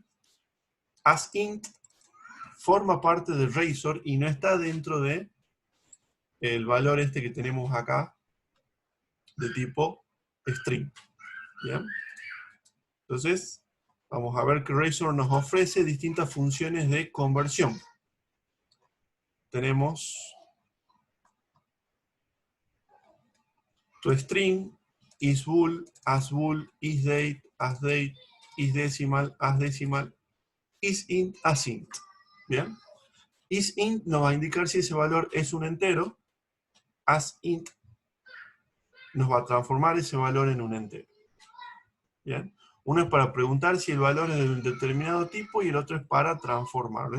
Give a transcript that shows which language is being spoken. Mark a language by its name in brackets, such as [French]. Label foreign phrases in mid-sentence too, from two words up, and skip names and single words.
[Spanish] AsInt forma parte de Razor y no está dentro de el valor este que tenemos acá de tipo string. ¿Bien? Entonces, vamos a ver que Razor nos ofrece distintas funciones de conversión. Tenemos toString, isBool, asBool, isDate, asDate, isDecimal, asDecimal, isInt, asInt. ¿Bien? IsInt nos va a indicar si ese valor es un entero. AsInt nos va a transformar ese valor en un entero. ¿Bien? Uno es para preguntar si el valor es de un determinado tipo y el otro es para transformarlo.